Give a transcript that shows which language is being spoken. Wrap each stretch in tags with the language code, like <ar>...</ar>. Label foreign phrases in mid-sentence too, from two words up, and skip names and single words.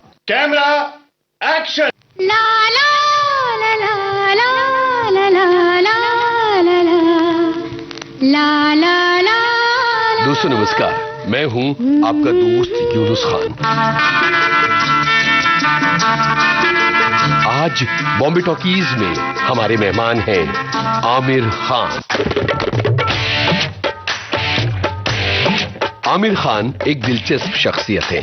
<en>camera action. ला ला ला ला ला ला ला ला ला ला ला ला।</en> <hi>दोस्तों नमस्कार, मैं हूं आपका दोस्त यूनुस खान। आज बॉम्बे टॉकीज में हमारे मेहमान हैं आमिर खान। आमिर खान एक दिलचस्प शख्सियत है।</hi>